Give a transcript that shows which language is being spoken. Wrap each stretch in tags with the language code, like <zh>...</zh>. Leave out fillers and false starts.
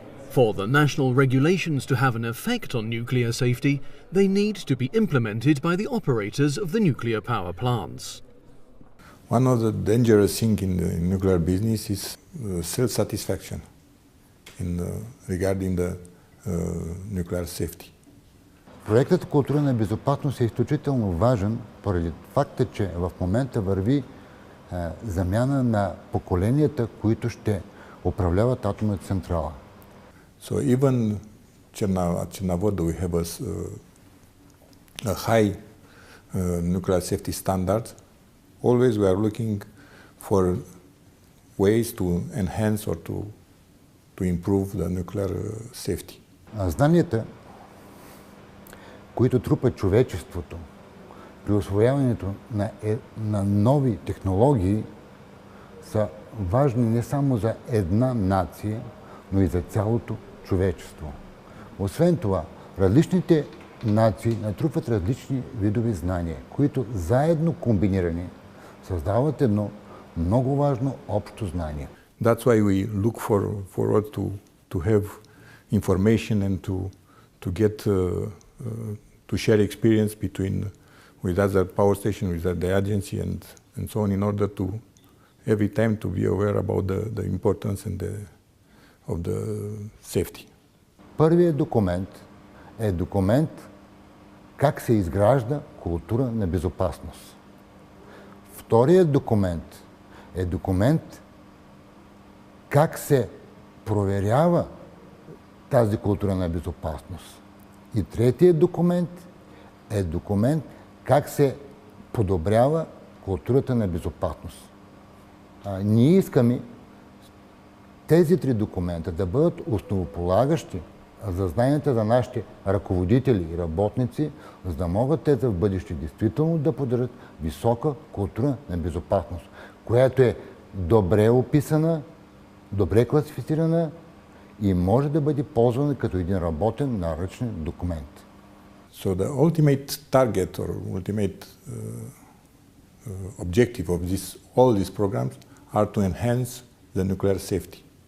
<en>For the national regulations to have an effect on nuclear safety, they need to be implemented by the operators of the nuclear power plants. One of the dangerous things in the nuclear business is self-satisfaction regarding the nuclear safety.</en> <bg>Проектът Култура на безопасност е изключително важен поради факта, че в момента върви замяна на поколенията, които ще управляват атомната централа.</bg> <en>So even Cernavoda, we have a high nuclear safety standard. Always we are looking for ways to enhance or to improve the nuclear safety.</en> <bg>Знанията, които трупа човечеството при усвояването на нови технологии, са важни не само за една нация, но и за цялото човечество. Освен това, различните нации натрупват различни видове знания, които заедно комбинирани създават едно много важно общо знание.</bg> <en>That's why we look forward to have information and to get to share experience with other power stations, with the agency and so on, in order to every time to be aware about the importance of the safety.</en> <bg>Първият документ е документ как се изгражда култура на безопасност. Вторият документ е документ как се проверява тази култура на безопасност. И третият документ е документ как се подобрява културата на безопасност. Ние искаме тези три документа да бъдат основополагащи за знанията за нашите ръководители и работници, за да могат те за в бъдеще действително да поддържат висока култура на безопасност, която е добре описана, добре класифицирана и може да бъде ползвана като един работен наръчен документ.</bg> <en>So the ultimate target or ultimate objective of all these programs are to enhance the nuclear safety.</en>